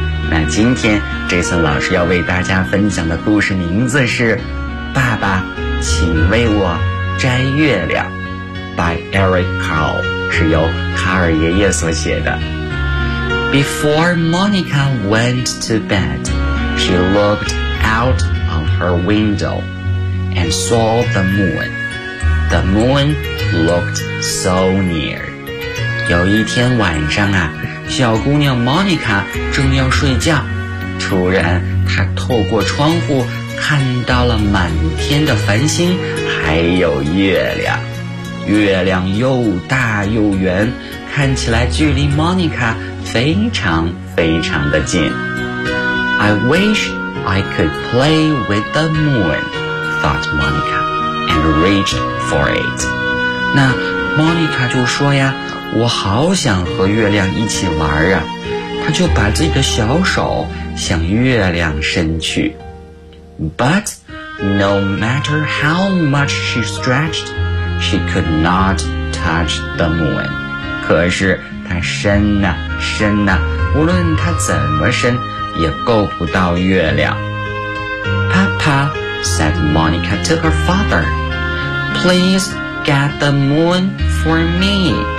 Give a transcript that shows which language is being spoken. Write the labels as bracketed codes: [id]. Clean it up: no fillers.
[zh] 那今天 Jason 老师要为大家分享的故事名字是爸爸请为我摘月亮by Eric Carle, 是由卡尔爷爷所写的。 [en] Before Monica went to bed, she looked out of her window and saw the moon. The moon looked so near. [zh] 有一天晚上啊，小姑娘 Monica 正要睡觉，突然她透过窗户看到了满天的繁星还有月亮。月亮又大又圆，看起来距离 Monica 非常非常的近。 [en] I wish I could play with the moon, thought Monica, and reach for it. [zh] 那 Monica 就说呀，我好想和月亮一起玩啊。她就把自己的小手向月亮伸去。 [en] But no matter how much she stretched, she could not touch the moon. [zh] 可是她伸啊伸啊，无论她怎么伸，也够不到月亮。 [en] Papa, said Monica to her father, please get the moon for me.